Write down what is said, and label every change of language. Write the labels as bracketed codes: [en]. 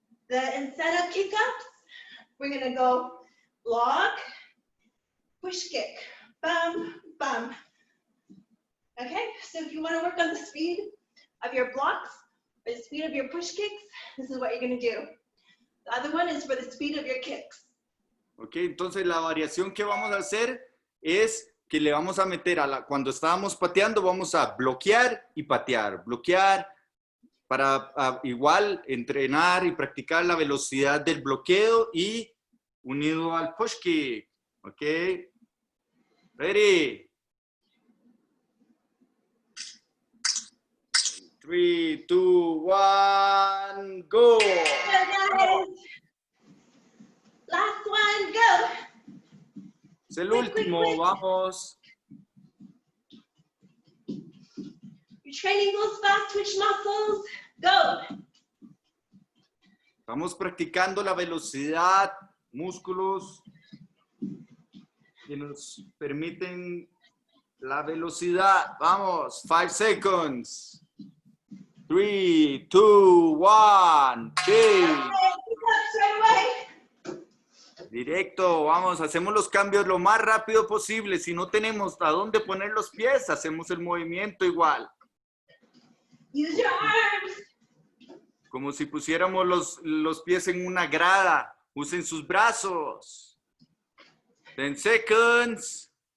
[en] Instead of kick-ups, we're gonna go block, push kick, bum, bum. Okay, so if you wanna work on the speed of your blocks or the speed of your push kicks, this is what you're gonna do. The other one is for the speed of your kicks. [es] Ok, entonces la variación que vamos a hacer es que le vamos a meter cuando estábamos pateando, vamos a bloquear y patear, bloquear, para igual entrenar y practicar la velocidad del bloqueo y unido al push kick. [en] Ok, ready. 3, 2, 1, go. Go, guys. Last one, go. [es] Es el [en] Quick, quick, [es] último, [en] quick. [es] vamos. [en] You're training those fast twitch muscles. Go. [es] Estamos practicando la velocidad, músculos que nos permiten la velocidad. Vamos, [en] 5 seconds. 3, 2, 1, Okay, pick up straight away. [es] Directo, vamos, hacemos los cambios lo más rápido posible. Si no tenemos a dónde poner los pies, hacemos el movimiento igual. [en] Use your arms. [es] Como si pusiéramos los pies en una grada. Usen sus brazos. [en] 10 seconds.